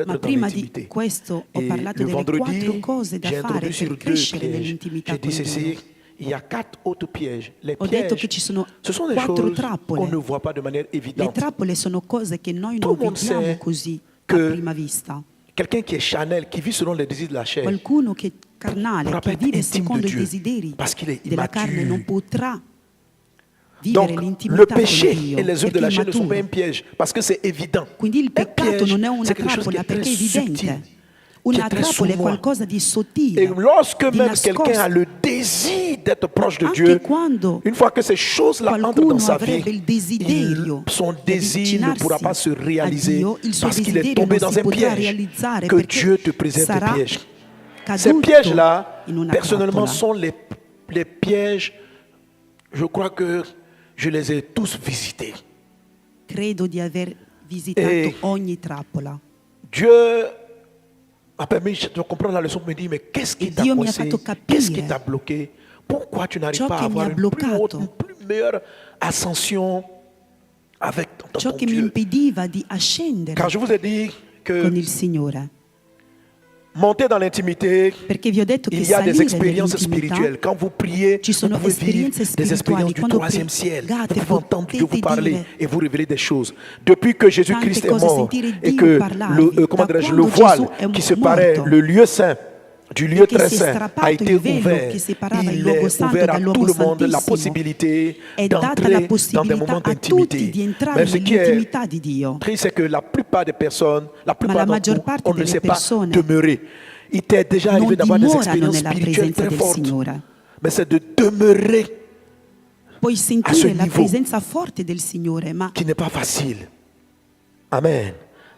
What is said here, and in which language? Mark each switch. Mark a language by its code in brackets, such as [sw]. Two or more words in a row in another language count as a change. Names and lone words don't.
[it] Ma [fr] dans [it] prima di [fr] l'intimité. [it] questo ho [fr] Et [it] parlato [fr] le [it] delle 4 [fr] vendredi, [it] cose da [fr] j'ai [it] fare [fr] introduit sur [it] per [fr] 2 [it] crescere [fr] pièges. [it] nell'intimità [fr] J'ai dit [it] con [fr] ceci, [it] Dio. [fr] il y a 4 autres pièges. Les [it] Ho detto [fr] pièges, [it] che ci sono [fr] ce sont des [it] 4 [fr] choses [it] trappole. [fr] qu'on ne voit pas de manière [it] Le [fr] évidente. [it] trappole sono cose che noi [fr] Tout [it] non [fr] le monde [it] vediamo [fr] sait [it] così [fr] que [it] a prima vista. [fr] Quelqu'un qui est charnel, qui vit selon les désirs de la chair, [it] Qualcuno che è carnale, [fr] pourra [it] che [fr] pas être [it] vive [fr] intime [it] secondo [fr] de [it] i [fr] Dieu, [it] desideri [fr] parce qu'il est [it] della carne non [fr] immature. [it] potrà vivere [fr] Donc, le [it] l'intimità con [fr] péché [it] Dio [fr] et les œuvres de [it] perché [fr] la [it] è [fr] chair ne sont pas un [it] immaturo. [fr] piège, parce que c'est évident. [it] Quindi il [fr] Un [it] peccato [fr] piège, [it] non è una [fr] c'est quelque chose qui [it] trappola [fr] est très [it] perché è [fr] subtil, [it] evidente. [fr] qui [it] Una [fr] est très [it] trappola è [fr] sournois. [it] qualcosa di [fr] Et [it] sottile, [fr] lorsque [it] di [fr] même quelqu'un a [it] nascosto. [fr] le désir d'être proche de [it] Anche [fr] Dieu, [it] quando [fr] une fois que ces choses-là entrent [it] qualcuno [fr] dans sa vie, [it] avrebbe il desiderio [fr] son [it] di [fr] désir ne pourra pas se [it] avvicinarsi a [fr] réaliser [it] Dio, il suo [fr] parce qu'il est [it] desiderio [fr] tombé [it] non [fr] dans [it] si [fr] un [it] potrà [fr] piège. [it] realizzare [fr] Que [it] perché [fr] Dieu te préserve des [it] sarà [fr] pièges. Ces [it] caduto [fr] pièges-là, [it] in una [fr] personnellement, [it] trappola. [fr] sont les pièges, je crois que je les ai tous visités. [it] Credo di aver visitato E ogni trappola. [fr] Dieu a permis de comprendre la leçon, me dit, mais qu'est-ce qui Et t'a [it] Dio mi ha [fr] coincé? [it] fatto capire [fr] Qu'est-ce qui t'a bloqué? Pourquoi tu n'arrives [it] ciò [fr] pas [it] che [fr] à [it] mi [fr] avoir [it] ha [fr] une plus haute, [it] bloccato. [fr] une plus meilleure ascension avec dans [it] Ciò [fr] ton [it] che mi [fr] Dieu? [it] impediva di ascendere [fr] Car je vous ai dit que [it] con il Signore. [fr] monter dans l'intimité, [it] Perché vi ho detto che [fr] il y a des [it] salire [fr] expériences [it] nell'intimità [fr] spirituelles. Quand vous priez, [it] ci [fr] vous [it] sono [fr] pouvez vivre [it] esperienze [fr] des expériences [it] spirituali. [fr] du [it] Quando [fr] troisième ciel. [it] pregate, [fr] Vous pouvez entendre Dieu vous [it] potete [fr] parler [it] dire [fr] et vous révéler des choses. Depuis que Jésus-Christ [it] tante [fr] est [it] cose, [fr] mort [it] sentire [fr] et [it] Dio [fr] que [it] parlarvi. [fr] le, comment [it] Da [fr] dirais-je, le [it] quando [fr] voile [it] Gesù è [fr] qui séparait [it] morto, [fr] le lieu saint du lieu [it] che [fr] très [it] si è [fr] saint [it] strappato [fr] a [it] il [fr] été [it] velo [fr] ouvert. [it] che separava il [fr] Il [it] luogo [fr] est [it] santo [fr] ouvert [it] dal [fr] à [it] luogo [fr] tout le monde la [it] santissimo. [fr] possibilité [it] È data la [fr] d'entrer dans des [it] possibilità [fr] moments [it] a tutti [fr] d'intimité. [it] di entrare [fr] Mais ce qui [it] nell'intimità [fr] est [it] di Dio. [fr] triste, c'est que la plupart des personnes, la la plupart [it] maggior [fr] d'entre [it] parte [fr] nous, on ne [it] delle [fr] sait pas [it] persone [fr] demeurer. Il t'est déjà [it] non [fr] arrivé d'avoir des [it] dimorano [fr] expériences [it] nella [fr] spirituelles [it] presenza [fr] très [it] del [fr] fortes. [it] Signore. [fr] Mais c'est de demeurer [it] Puoi [fr] ce [it] sentire la [fr] niveau. [it] presenza forte del Signore, ma [fr] qui n'est pas facile. Amen. Mais